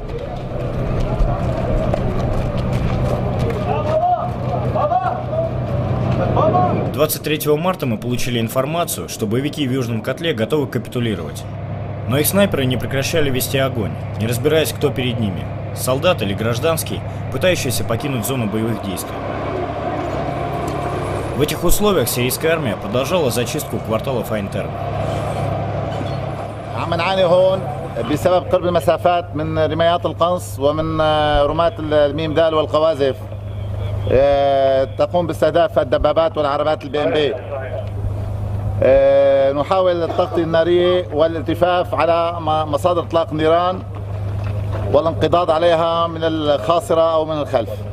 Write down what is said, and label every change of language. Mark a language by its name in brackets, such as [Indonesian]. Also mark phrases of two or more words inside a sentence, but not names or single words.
[Russian] 23 марта мы получили информацию, что боевики в Южном котле готовы капитулировать. Но их снайперы не прекращали вести огонь, не разбираясь, кто перед ними – солдат или гражданский, пытающийся покинуть зону боевых действий. В этих условиях сирийская армия продолжала зачистку кварталов Уайнтермы. [Arabic] عم نعاني هون بسبب قرب المسافات من رمايات القنص ومن رماة الميم دال والقواذف تقوم باستهداف الدبابات والعربات البي ام بي. نحاول التغطية النارية والالتفاف على مصادر اطلاق النيران والانقضاض عليها من الخاصرة او من الخلف.